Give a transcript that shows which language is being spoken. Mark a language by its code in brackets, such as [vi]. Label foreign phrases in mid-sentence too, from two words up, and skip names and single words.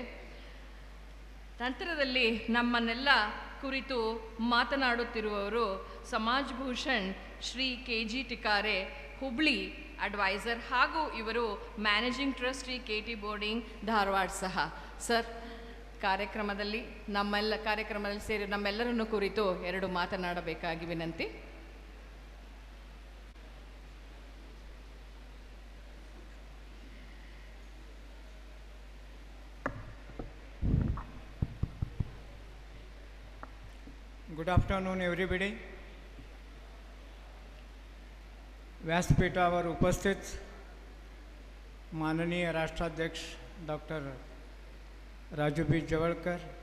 [kn] ನಂತರದಲ್ಲಿ ನಮ್ಮನ್ನೆಲ್ಲ ಕುರಿತು ಮಾತನಾಡುತ್ತಿರುವವರು ಸಮಾಜ್ ಭೂಷಣ್ ಶ್ರೀ KG ಟಿಕಾರೆ, ಹುಬ್ಳಿ ಅಡ್ವೈಸರ್, ಹಾಗೂ ಇವರು [en] managing trustee [kn] KT ಬೋರ್ಡಿಂಗ್ ಧಾರವಾಡ ಸಹ. ಸರ್, ಕಾರ್ಯಕ್ರಮದಲ್ಲಿ ಸೇರಿ ನಮ್ಮೆಲ್ಲರನ್ನು ಕುರಿತು 2 ಮಾತನಾಡಬೇಕಾಗಿ ವಿನಂತಿ. [en] good afternoon everybody. [mr] व्यासपीठावर उपस्थित माननीय राष्ट्राध्यक्ष डॉक्टर राजू बी जवळकर,